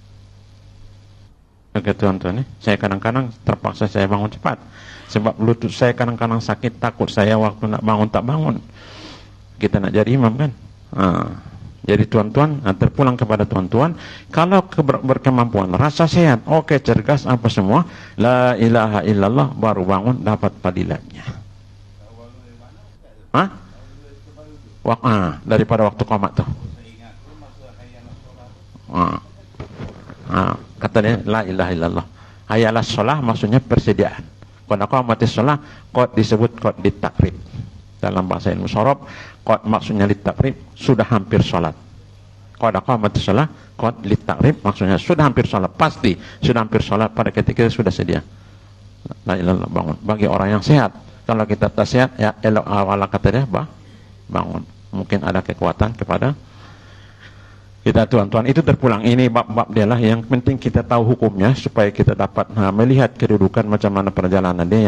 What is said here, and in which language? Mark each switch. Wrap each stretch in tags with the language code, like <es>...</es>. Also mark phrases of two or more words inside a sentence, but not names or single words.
<ms>Oke tuan-tuan, saya kadang-kadang terpaksa saya bangun cepat, sebab lutut saya kadang-kadang sakit, takut saya waktu nak bangun tak bangun. Kita nak jadi imam kan. Jadi tuan-tuan, terpulang kepada tuan-tuan, kalau berkemampuan, rasa sehat, oke, cergas, apa semua,</ms> <ar>لا إله إلا الله,</ar> <ms>baru bangun, dapat fadilatnya. Daripada waktu qomat tuh. Kata dia,</ms> <ar>لا إله إلا الله. حي على الصلاة</ar> <ms>maksudnya persediaan.</ms> <ar>قد قامت الصلاة,</ar> <ms>qad disebut qad ditakrib. Dalam bahasa ilmu sorob, qad maksudnya litakrib, sudah hampir sholat.</ms> <ar>قد قامت الصلاة,</ar> <ms>qad litakrib maksudnya sudah hampir sholat, pasti sudah hampir sholat pada ketika sudah sedia.</ms> <ar>لا إله إلا الله,</ar> <ms>bangun. Bagi orang yang sehat, kalau kita tak sehat, ya elok awal kata dia, bangun. Mungkin ada kekuatan kepada kita tuan-tuan. Itu terpulang, ini bab-bab dia lah, yang penting kita tahu hukumnya supaya kita dapat melihat kedudukan macam mana perjalanan dia.</ms>